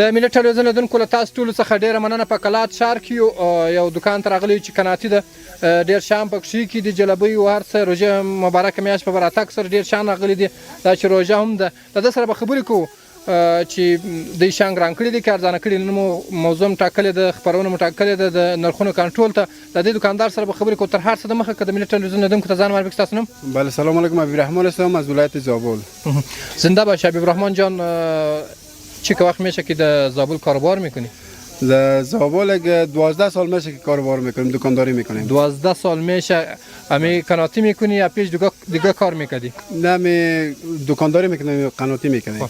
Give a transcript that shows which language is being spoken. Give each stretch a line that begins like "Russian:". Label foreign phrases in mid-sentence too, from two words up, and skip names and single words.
Pashto: د ملي ټلویزیون لیدونکو له تاسو ټولو څخه ډېره مننه په کلات ښار کې یو دکان ته راغلی چې قناعتي ده ډېر شیان پکې کې دي جلبۍ او هر څه روژه مبارکه میاشت په براتګ سره ډېر شیان راغلي دي دا چې روژه هم ده د ده سره به خبرې کوو چې دوی شیان ګران کړي دي که ارزانه کړي نن مو موضوع ټاکلې ده خپرونه مو ټاکلې ده د نرخونو کنټرول ته د دې دکاندار سره به خبرې کوو تر هر څه دمخه که د ملي ټلویزیون لیدونکو ته ځان معرفي کړئ ستاسو نوم
Persian: بله سلام علیکم حبیب رحمان هستم از ولایت زابل زنده باش حبیب رحمان جان چه وقت میشه که در زابل کاروبار میکنی؟ در زابل 12 سال میشه که کاروبار میکنیم دکانداری میکنیم 12 سال میشه امی قناتی میکنی یا پیش دیگه کار میکردی؟ نه می دکانداری میکنیم قناتی میکنیم